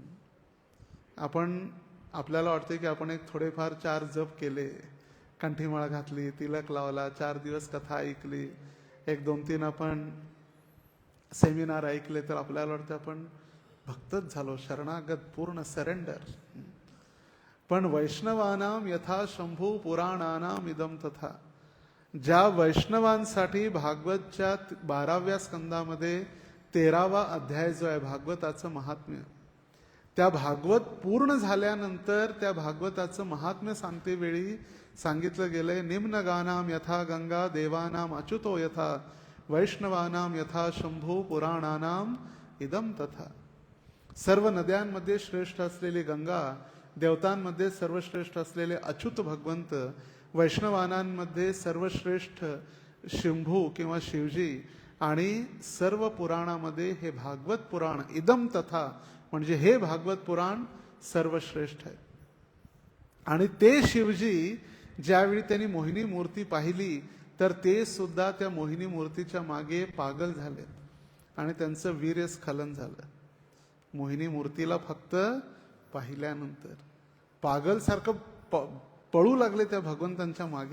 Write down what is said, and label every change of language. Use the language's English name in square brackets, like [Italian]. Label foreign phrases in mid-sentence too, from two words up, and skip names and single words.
[Marathi] आपल्याला वाटते की आपण एक थोडेफार 4 जप केले, कंठीमाळ घातली, तिलक लावला, 4 दिवस कथा ऐकली, 1, 2, 3 आपण सेमिनार ऐकले तर आपल्याला वाटतं आपण भक्तच झालो, शरणागत, पूर्ण सरेंडर. [Sanskrit] पण वैष्णवानाम यथा शंभू पुराणानाम इदम तथा. [Marathi] ज्या वैष्णवांसाठी भागवतच्या 12व्या स्कंदामध्ये 13वा अध्याय जो आहे भागवताचं महात्म्य, त्या भागवत पूर्ण झाल्यानंतर त्या भागवताचं महात्म्य सांगते वेळी सांगितलं गेलंय, [Sanskrit] निम्नगानाम यथा गंगा देवानाम अच्युतो यथा वैष्णवानाम यथा शंभू पुराणानाम इदम तथा. [Marathi] सर्व नद्यांमध्ये श्रेष्ठ असलेली गंगा, देवतांमध्ये सर्वश्रेष्ठ असलेले अच्युत भगवंत, वैष्णवानांमध्ये सर्वश्रेष्ठ शंभू किंवा शिवजी, आणि सर्व पुराणामध्ये हे भागवत पुराण [Sanskrit] इदम तथा [Marathi] म्हणजे हे भागवत पुराण सर्वश्रेष्ठ आहे. आणि ते शिवजी ज्यावेळी त्यांनी मोहिनी मूर्ती पाहिली तर ते सुद्धा त्या मोहिनी मूर्तीच्या मागे पागल झाले आणि त्यांचं वीर्यस्खलन झालं. मोहिनी मूर्तीला फक्त पाहिल्यानंतर पागल सारखं पळू लागले त्या भगवंतांच्या मागे.